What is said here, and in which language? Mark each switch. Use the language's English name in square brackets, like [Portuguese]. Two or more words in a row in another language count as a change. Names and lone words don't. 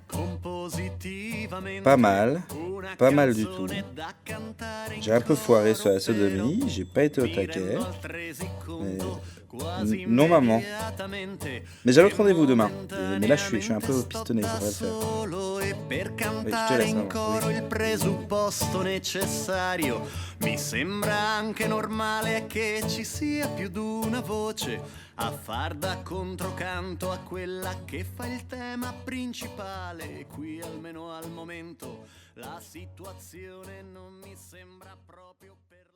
[French] Pas mal du tout. J'ai un peu foiré sur la sodomie, j'ai pas été au taquet. Non maman. Mais j'ai l'autre rendez-vous demain. Mais là je suis un peu pistonné, ça devrait le faire. Oui, je te laisse maman. Oui. [Italian] Il presupposto necessario. Mi sembra anche normale che ci sia più d'una voce a far da controcanto a quella che fa il tema principale. E qui almeno al momento la situazione non mi sembra proprio